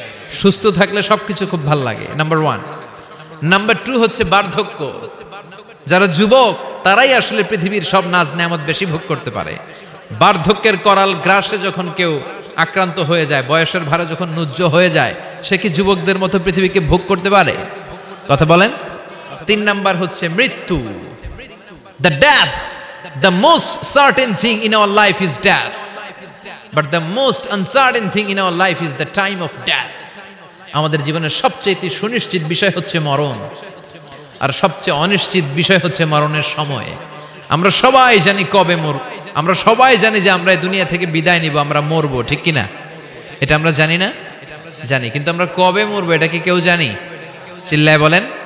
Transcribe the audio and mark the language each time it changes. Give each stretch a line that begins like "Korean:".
Bangla: সুস্থ থাকলে সবকিছু খুব ভালো লাগে, নাম্বার ওয়ান। নাম্বার টু হচ্ছে বার্ধক্য। যারা যুবক তারাই আসলে পৃথিবীর সব নাজ নেয়ামত বেশি ভোগ করতে পারে। বার্ধক্যের করাল গ্রাসে যখন কেউ আক্রান্ত হয়ে যায়, বয়সের ভারে যখন নুজ্জ হয়ে যায়, সে কি যুবকদের মতো পৃথিবীকে ভোগ করতে পারে? কথা বলেন। তিন নাম্বার হচ্ছে মৃত্যু।
English: The death, the most certain thing in our life is death, but the most uncertain thing in our life is the time of death.
Bangla: আমাদের জীবনের সবচেয়ে সুনিশ্চিত বিষয় হচ্ছে মরণ, আর সবচেয়ে অনিশ্চিত বিষয় হচ্ছে মরণের সময়। আমরা সবাই জানি কবে মরব, আমরা সবাই জানি যে আমরা এই দুনিয়া থেকে বিদায় নিব, আমরা মরবো, ঠিক কিনা? এটা আমরা জানি না? জানি, কিন্তু আমরা কবে মরবো এটা কি কেউ জানি? চিল্লায় বলেন।